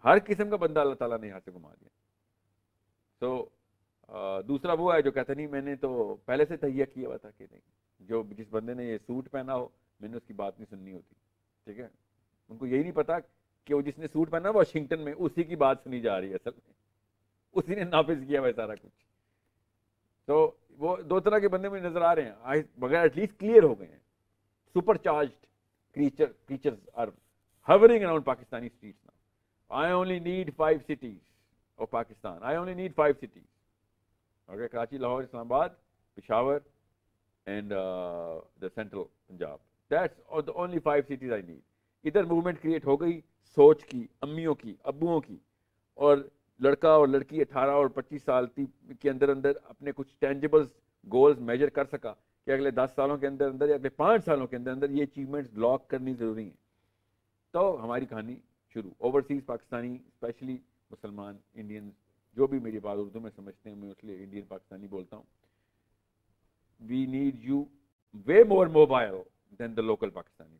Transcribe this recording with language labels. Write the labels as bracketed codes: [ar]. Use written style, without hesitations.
[ur] ہر قسم کا بندہ اللہ تعالیٰ نے یہاں سے گھما دیا. تو دوسرا وہ ہے جو کہتا نہیں میں نے تو پہلے سے تہیہ کیا ہوا تھا کہ نہیں, جو جس بندے نے یہ سوٹ پہنا ہو میں نے اس کی بات نہیں سننی ہوتی. ٹھیک ہے, ان کو یہی نہیں پتا کہ وہ جس نے سوٹ پہنا واشنگٹن میں اسی کی بات سنی جا رہی ہے, اصل میں اسی نے نافذ کیا ہوا سارا کچھ. تو وہ دو طرح کے بندے مجھے نظر آ رہے ہیں, مگر ایٹ لیسٹ کلیئر ہو گئے ہیں. [en] Super charged creatures are hovering around Pakistani streets now. I only need 5 cities of Pakistan. I only need 5 cities. Okay, Karachi, Lahore, Islamabad, Peshawar, and the central Punjab. That's the only 5 cities I need. [ur] ادھر movement create ہو گئی سوچ کی, امیوں کی, ابوؤں کی, اور لڑکا اور لڑکی 18 اور 25 سال کے اندر اپنے کچھ ٹینجیبل گولز میجر کر سکا کہ اگلے 10 سالوں کے اندر یا اگلے 5 سالوں کے اندر یہ اچیومنٹس لاک کرنی ضروری ہیں. تو ہماری کہانی شروع. اوورسیز پاکستانی, اسپیشلی مسلمان انڈین, جو بھی میری بات اردو میں سمجھتے ہیں, میں اس لیے انڈین پاکستانی بولتا ہوں. [en] We need you way more mobile than the local Pakistani.